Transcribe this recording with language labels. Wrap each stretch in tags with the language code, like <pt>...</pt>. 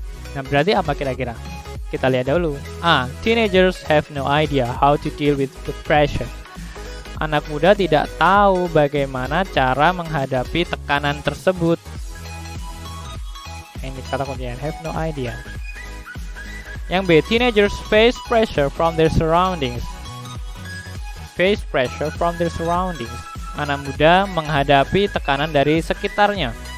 <id>Nah, berarti apa kira-kira? Kita lihat dulu.</id> <en>A. Teenagers have no idea how to deal with the pressure.</en> <id>Anak muda tidak tahu bagaimana cara menghadapi tekanan tersebut. Ini kata kuncinya,</id> <en>have no idea.</en> <id>Yang B.</id> <en>Teenagers face pressure from their surroundings. Face pressure from their surroundings.</en> <id>Anak muda menghadapi tekanan dari sekitarnya.</id>